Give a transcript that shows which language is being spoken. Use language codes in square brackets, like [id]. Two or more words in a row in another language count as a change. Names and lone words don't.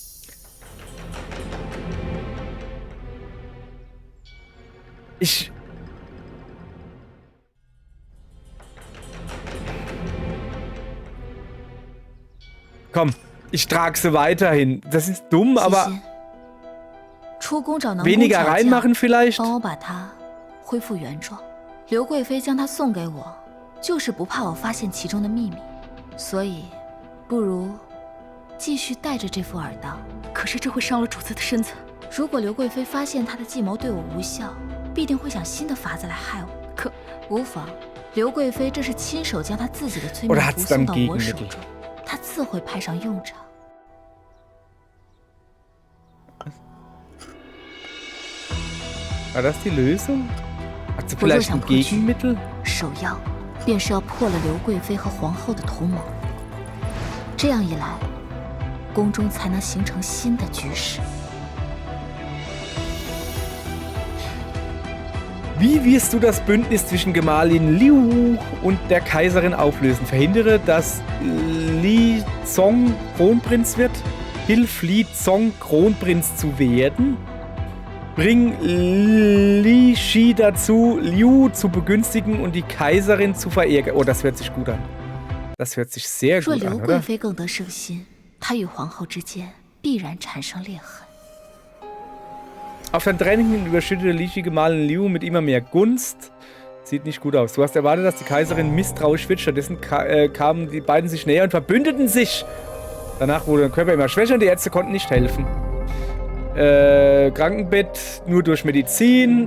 [de] Komm, ich trage sie weiterhin. Das ist dumm, aber weniger reinmachen vielleicht? [zh] 帮我把它恢复原状。刘贵妃将它送给我，就是不怕我发现其中的秘密，所以不如继续带着这副耳当。可是这会伤了主子的身子。如果刘贵妃发现她的计谋对我无效，必定会想新的法子来害我。可无妨，刘贵妃这是亲手将她自己的催眠符送到我手中。他自会派上用场。 [de] War das die Lösung? Hat sie vielleicht ein Gegenmittel? [zh] 首要便是要破了刘贵妃和皇后的同盟，这样一来，宫中才能形成新的局势。 [de] Wie wirst du das Bündnis zwischen Gemahlin Liu und der Kaiserin auflösen? Verhindere, dass Li Zong Kronprinz wird? Hilf Li Zong Kronprinz zu werden? Bring Li Shi dazu, Liu zu begünstigen und die Kaiserin zu verärgern. Oh, das hört sich gut an. Das hört sich sehr gut an, oder? [zh] 若刘贵妃更得胜心，她与皇后之间必然产生裂痕。 [de] Auf dein Training hin überschüttete Lischi Gemahlin Liu mit immer mehr Gunst. Sieht nicht gut aus. Du hast erwartet, dass die Kaiserin misstrauisch wird. Stattdessen kamen die beiden sich näher und verbündeten sich. Danach wurde der Körper immer schwächer und die Ärzte konnten nicht helfen. Krankenbett nur durch Medizin.